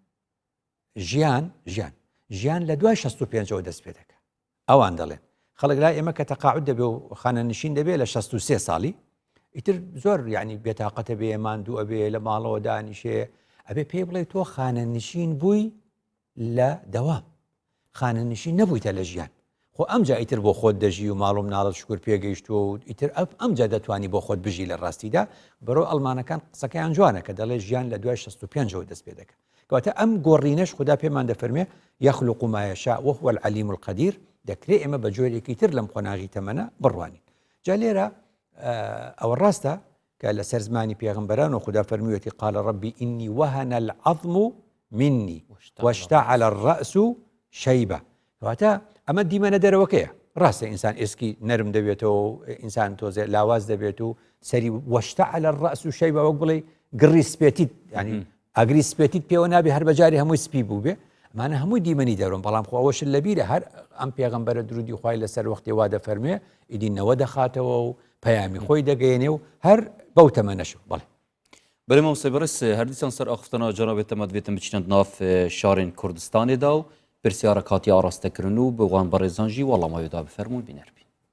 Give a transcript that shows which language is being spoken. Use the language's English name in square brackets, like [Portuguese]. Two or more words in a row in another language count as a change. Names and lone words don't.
[Central Kurdish] ژیان لە دوای 65 دەست پێ دەکە ئەوان دەڵێن خەڵک لای ئێمە کە تەقاعود دەبێ و خانە نشین دەبێت لە 63 ساڵی ئیتر زۆر یعنی بێتاقەتە بێ ماندوو ئەبێ لە ماڵەوە دانیشێ ئەبێ پێی بڵێ تۆ خانە نشین بووی لە دەوام خانە نشین نەبوویتە لە ژیان خۆ ئەمجا ئیتر بۆ خۆت دەژی و ماڵ و مناڵت شکر پێگەیشتووە و ئیتر ئەمجا دەتوانی بۆ خۆت بژی لە ڕاستیدا بەرەو ئەڵمانەکان قسەکەیان جوانە کە دەڵێ ژیان لە دوای 65 دەست پێ دەکە کەواتە ئەم گۆڕینەش خدا پێمان دەفەرمێ [Arabic] يخلق ما يشاء وهو العليم القدير [Central Kurdish] دەکرێت ئێمە بە جۆرێکی تر لەم قۆناغی تەمەنە بڕوانین جا لێرە ئەوە ڕاستە کە لە سەر زمانی پێغەمبەران و خدا فەرموویەتی [Arabic] قال ربي إني وهن العظم مني واشتعل الرأس شيبة [Central Kurdish] کەواتە ئەمە دیمەنە دەرەوەکەیە ڕاستە ئینسان ئێسکی نەرم دەبێتەوە ئینسان تۆزێ لاواز دەبێت و سەری [Arabic] واشتعل الرأس شيبة [Central Kurdish] وەک بڵێ گڕی سپێتیت ینی ئاگری سپێتیت پێوە نابێ هەر بەجاری هەمووی سپی بوو بێ ئەمانە هەمووی دیمەنی دەڕۆن بەڵام خۆ ئەوەش لەبیرە هەر ئەم پێغەمبەرە درودی خوای لەسەر وەختی وا دەفەرمێ ئیدینەوە دەخاتەوە و پەیامی خۆی دەگەیەنێ و هەر بەو تەمەنەشە بەڵێ [Kurdish] بەڵێ مامۆستا بەڕێز هەردیسان سەر ئاخستنا جەنابێت ئەمە دەبێتە بچنە ناف شارên کوردستانێدا و پرسیارە کاتی ئاراستەکردن و بەوان بەڕێزان ژی وەڵامەوێدا بفەرموون بینەربین